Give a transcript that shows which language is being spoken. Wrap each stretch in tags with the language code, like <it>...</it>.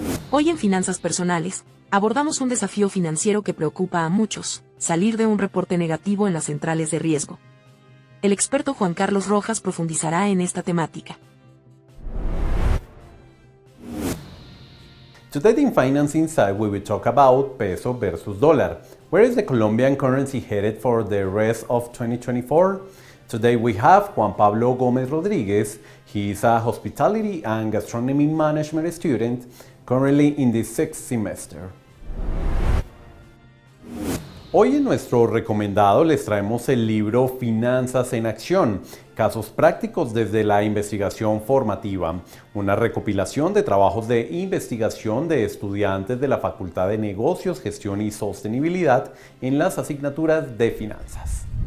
<es>Hoy en Finanzas Personales, abordamos un desafío financiero que preocupa a muchos: salir de un reporte negativo en las centrales de riesgo. El experto Juan Carlos Rojas profundizará en esta temática.</es> <en>Today in Finance Insight we will talk about peso versus dollar. Where is the Colombian currency headed for the rest of 2024? Today we have Juan Pablo Gómez Rodríguez. He is a hospitality and gastronomy management student currently in the 6th semester.</en> <es>Hoy en nuestro recomendado les traemos el libro Finanzas en Acción, casos prácticos desde la investigación formativa, una recopilación de trabajos de investigación de estudiantes de la Facultad de Negocios, Gestión y Sostenibilidad en las asignaturas de finanzas.</es>